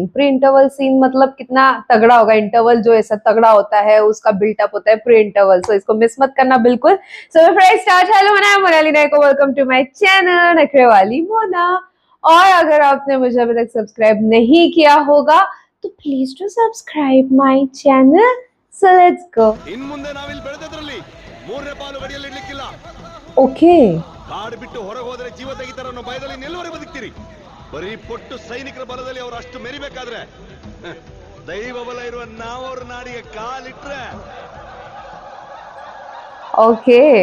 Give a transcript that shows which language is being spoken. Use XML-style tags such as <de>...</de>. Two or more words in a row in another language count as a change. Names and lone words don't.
<en>pre interval scene</en> <hi>मतलब कितना तगड़ा होगा। इंटरवल जो ऐसा तगड़ा होता है उसका बिल्टअप होता है</hi> <en>pre interval,</en> <hi>सो इसको मिस मत करना बिल्कुल।</hi> <en>So friends start, hello, main Monali Nayako, welcome to my channel Nakhre Wali Mona.</en> <hi>और अगर आपने मुझे अभी तक सब्सक्राइब नहीं किया होगा तो</hi> <en>please do subscribe my channel. so let's go.</en> <kn>इन ಮುಂದೆ ನಾವಿಲ್ಲಿ ಬೆಳೆದದ್ರಲ್ಲಿ ಮೂರನೇ ಪಾಲು ಗಡಿಯಲ್ಲಿ ಇಡ್ಲಿಕ್ಕಿಲ್ಲ. ಓಕೆ, ಕಾಡು ಬಿಟ್ಟು ಹೊರಗೆ ಹೋದರೆ ಜೀವ ತೆಗಿತಾರೆ ಅನ್ನೋ ಭಯದಲ್ಲಿ ನಿಲ್ಲುವರೆ ಬದುಕ್ತೀರಿ. ಬರೀ ಪೊಟ್ಟು ಸೈನಿಕರ ಬಲದಲ್ಲಿ ಅವರು ಅಷ್ಟು ಮೆರಿಬೇಕಾದ್ರೆ ದೈವ ಬಲ ಇರುವ ನಾವು ಅವ್ರ ನಾಡಿಗೆ ಕಾಲಿಟ್ರೆ ಓಕೆ</kn>